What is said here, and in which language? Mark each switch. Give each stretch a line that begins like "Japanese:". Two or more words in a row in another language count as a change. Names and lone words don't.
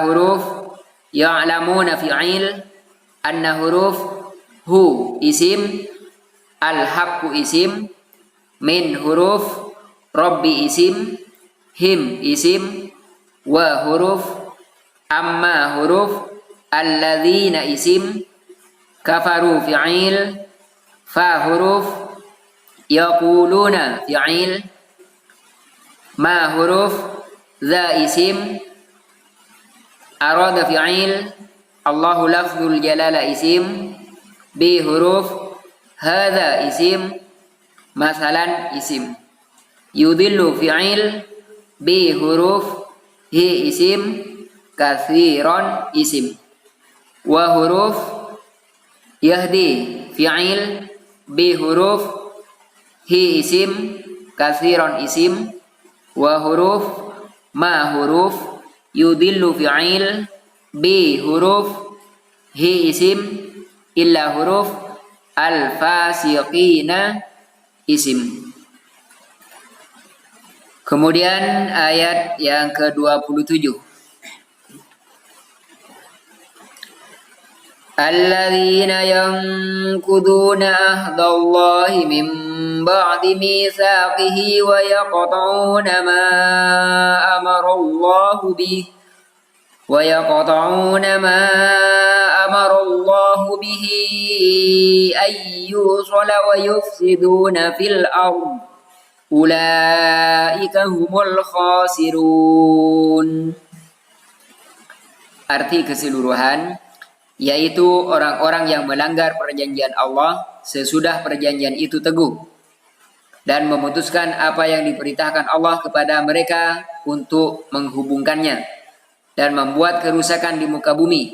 Arabic: حروف، يعلمون فعل، أن حروف، هو اسم، الحق اسم، من حروف، رب اسم، هم اسم، و حروف، أما حروف، الذين اسم، كفروا فعل، ف حروف، يقولون فعل، ما حروف, ذا اسم, أراد فعل، الله لفظ الجلالة اسم، ب حروف، هذا اسم، مثلا اسم، يضل فعل، ب حروف، ه اسم، كثيرا اسم، و حروف, يهدي فعل، ب حروف، ه اسم، كثيرا اسم، و حروف، ما حروف، يضل فعل، ب حروف، ه اسم، إلا حروف، الفاسقين اسم.
Indonesian: Kemudian ayat yang ke-27.
Arabic: الذين ينقضون عهد الله من بعد ميثاقه ويقطعون ما أمر الله به ويقطعون ما أمر الله به أن يوصل ويفسدون في الأرض أولئك هم الخاسرون.
Indonesian: Arti keseluruhan yaitu orang-orang yang melanggar perjanjian Allah sesudah perjanjian itu teguh dan memutuskan apa yang diperintahkan Allah kepada mereka untuk menghubungkannya dan membuat kerusakan di muka bumi.